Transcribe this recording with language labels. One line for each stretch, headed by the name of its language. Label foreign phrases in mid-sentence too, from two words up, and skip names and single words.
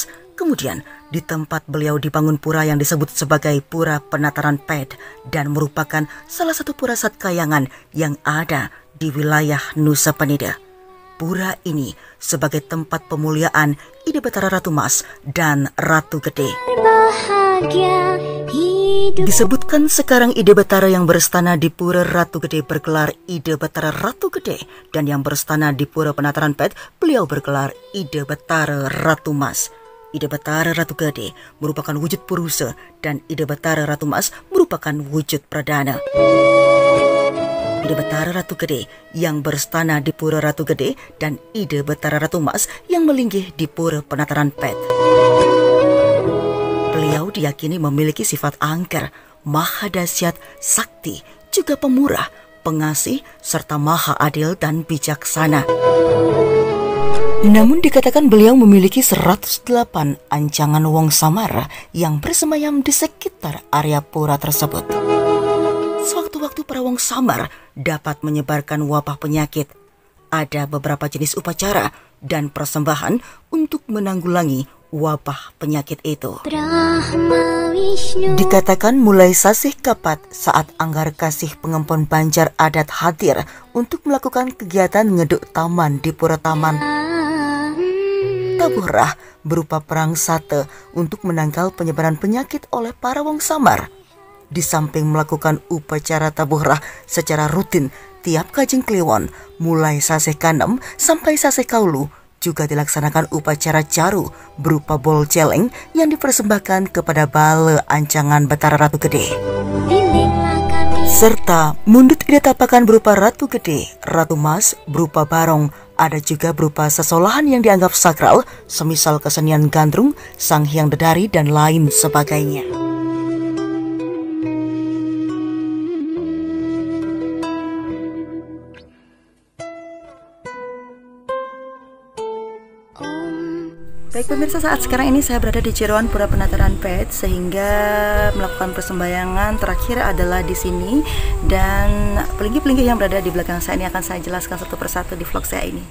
Indonesian: Kemudian di tempat beliau dibangun pura yang disebut sebagai Pura Penataran Ped dan merupakan salah satu pura satkayangan yang ada di wilayah Nusa Penida. Pura ini sebagai tempat pemuliaan Ida Betara Ratu Mas dan Ratu Gede. Disebutkan sekarang Ida Betara yang berstana di Pura Ratu Gede bergelar Ida Betara Ratu Gede, dan yang berstana di Pura Penataran Ped beliau bergelar Ida Betara Ratu Mas. Ida Betara Ratu Gede merupakan wujud Purusa dan Ida Betara Ratu Mas merupakan wujud Pradana. Ida Betara Ratu Gede yang berstana di Pura Ratu Gede dan Ida Betara Ratu Mas yang melinggih di Pura Penataran Ped. Beliau diyakini memiliki sifat angker, maha dahsyat, sakti, juga pemurah, pengasih, serta maha adil dan bijaksana. Namun dikatakan beliau memiliki 108 ancangan wong samar yang bersemayam di sekitar area pura tersebut. Sewaktu-waktu para wong samar dapat menyebarkan wabah penyakit. Ada beberapa jenis upacara dan persembahan untuk menanggulangi wabah penyakit itu. Dikatakan mulai sasih kapat saat Anggar Kasih Pengempon Banjar adat hadir untuk melakukan kegiatan ngeduk taman di Pura Taman. Taburah berupa perang sate untuk menangkal penyebaran penyakit oleh para wong samar. Di samping melakukan upacara taburah secara rutin tiap Kajeng Kliwon, mulai sasih kanem sampai sasih kaulu, juga dilaksanakan upacara jaru berupa bol celeng yang dipersembahkan kepada bale ancangan Betara Ratu Gede. Serta mundut idatapakan berupa Ratu Gede, Ratu Mas berupa barong, ada juga berupa sesolahan yang dianggap sakral, semisal kesenian gandrung, sang hyang dedari, dan lain sebagainya. Baik pemirsa, saat sekarang ini saya berada di Ciroan Pura Penataran Ped, sehingga melakukan persembahyangan terakhir adalah di sini, dan pelinggih-pelinggih yang berada di belakang saya ini akan saya jelaskan satu persatu di vlog saya ini.